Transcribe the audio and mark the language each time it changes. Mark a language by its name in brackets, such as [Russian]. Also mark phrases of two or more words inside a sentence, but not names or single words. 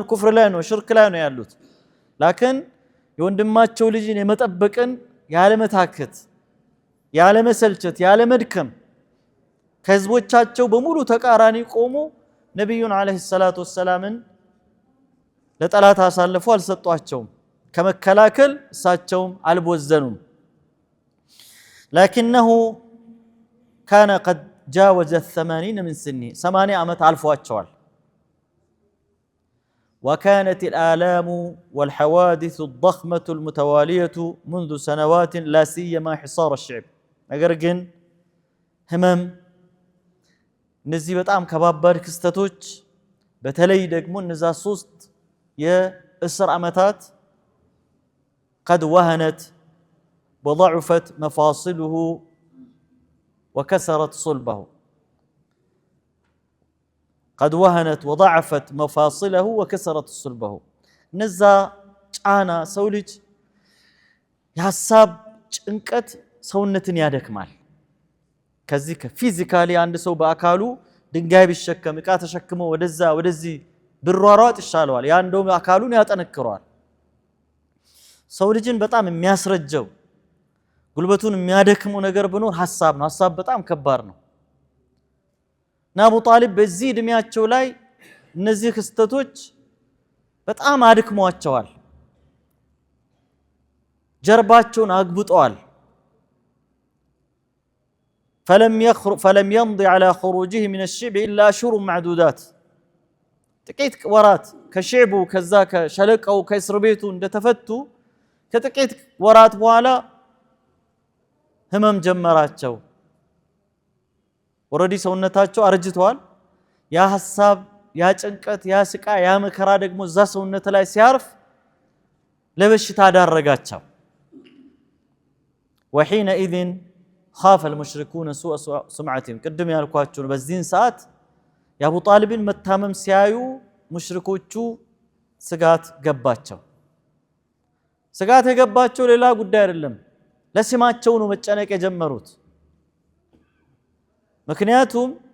[Amharic] ኩፍር ላይ ነው፣ ሽርክ ላይ ነው ያሉት። ላኪን የወንድማቸው ልጅን የመጠበቅን ያለመታከት፣ ያለመሰልቸት፣ ያለመድከም ከህዝቦቻቸው በሙሉ ተቃራኒ ቆሞ ነቢዩን [Arabic] عليه الصلاة والسلام [Amharic] ለጠላት አሳልፎ አልሰጧቸውም። ከመከላከል እሳቸውም አልቦዘኑም። [Arabic] لكنه كان قد جاوز 80 من سنين [Amharic] 80 ዓመት አልፏቸዋል። [Arabic] وكانت الآلام والحوادث الضخمة المتوالية منذ سنوات لا سيما حصار الشعب [Amharic] ነገር ግን ህመም እነዚህ በጣም ከባባድ ክስተቶች በተለይ ደግሞ እነዛ 3 የእስር ዓመታት [Arabic] قد وهنت وضعفت مفاصله وكسرت صلبه قد وهنت وضعفت مفاصله وكسرت صلبه [Amharic] እነዛ ጫና ሰው ልጅ የሐሳብ ጭንቀት ሰውነትን ያደክማል። ከዚህ ከፊዚካሊ አንድ ሰው በአካሉ ድንጋይ ቢሸከም ዕቃ ተሸክሞ ወደዚህ ብሯሯጥ ይሻለዋል። ያ እንደውም አካሉን ያጠነክረዋል። ሰው ልጅን በጣም የሚያስረጀው ጉልበቱን የሚያደክመው ነገር ቢኖር ሐሳብ ነው። ሐሳብ በጣም ከባድ ነው። እና አቡ ጣሊብ በዚህ እድሜያቸው ላይ እነዚህ ክስተቶች በጣም አድክሟቸዋል። ጀርባቸውን አግብጠዋል። [Arabic] فلم يمضي على خروجه من الشعب إلا أشهر معدودات [Amharic] ጥቂት ወራት ከሽዕቡ ከዛ ከሸለቀው ከእስር ቤቱ እንደተፈቱ ከጥቂት ወራት በኋላ ህመም ጀመራቸው። ወረዲ ሰውነታቸው አርጅተዋል። ያ ሐሳብ፣ ያ ጭንቀት፣ ያ ስቃይ፣ ያ መከራ ደግሞ እዛ ሰውነት ላይ ሲያርፍ ለበሽታ ዳረጋቸው። [Arabic] وحينئذ خاف المشركون سوء سمعتهم [Amharic] ቅድም ያልኳችሁ በዚህን ሰዓት የአቡ ጣሊብን መታመም ሲያዩ ሙሽሪኮቹ ስጋት ገባቸው። ስጋት የገባቸው ሌላ ጉዳይ አይደለም፣ ለስማቸው ነው መጨነቅ የጀመሩት። ምክንያቱም